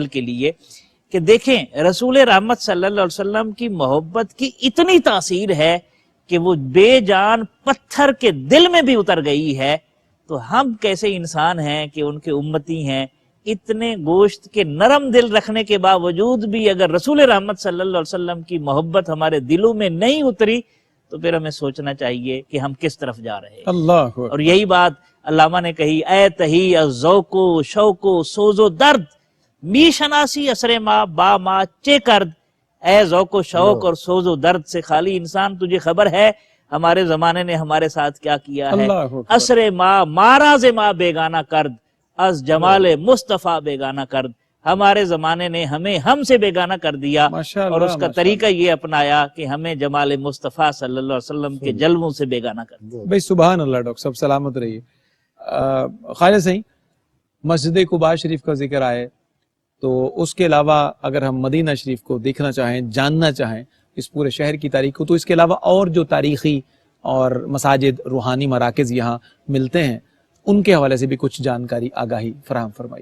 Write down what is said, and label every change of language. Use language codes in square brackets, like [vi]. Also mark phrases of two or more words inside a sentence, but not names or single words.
[ur] کے لیے، کہ دیکھیں رسول رحمت [ar] صلی اللہ علیہ وسلم [ur] کی محبت کی اتنی تاثیر ہے کہ وہ بے جان پتھر کے دل میں بھی اتر گئی ہے، تو ہم کیسے انسان ہیں کہ ان کے امتی ہیں، اتنے گوشت کے نرم دل رکھنے کے باوجود بھی اگر رسول رحمت [ar] صلی اللہ علیہ وسلم [ur] کی محبت ہمارے دلوں میں نہیں اتری تو پھر ہمیں سوچنا چاہیے کہ ہم کس طرف جا رہے ہیں۔ اللہ اور یہی بات علامہ نے کہی، [fa] اے تہی از ذوق و شوق و سوز و درد، می شناسی اثر ما با ما چے کرد، [ur] اے ذوق و شوق اور سوز و درد سے خالی انسان، تجھے خبر ہے ہمارے زمانے نے ہمارے ساتھ کیا کیا ہے؟ [ar] اللہ اکبر۔ [fa] اثر ما ماراز ما بیگانہ کرد، از جمال مصطفیٰ بیگانہ کرد، [ur] ہمارے زمانے نے ہمیں ہم سے بیگانہ کر دیا، [ar] ماشاء اللہ، [ur] اور اس کا ماشاء طریقہ یہ اپنایا کہ ہمیں جمال مصطفیٰ [ar] صلی اللہ علیہ وسلم [ur] کے جلووں سے بیگانہ کر دیا۔ بھائی [ar] سبحان اللہ، [ur] ڈاکٹر صاحب سلامت رہیے۔ خالد صحیح، مسجد قباء شریف کا ذکر آئے تو اس کے علاوہ اگر ہم مدینہ شریف کو دیکھنا چاہیں، جاننا چاہیں اس پورے شہر کی تاریخ کو، تو اس کے علاوہ اور جو تاریخی اور مساجد، روحانی مراکز یہاں ملتے ہیں، ان کے حوالے سے بھی کچھ جانکاری، آگاہی فراہم فرمائیے۔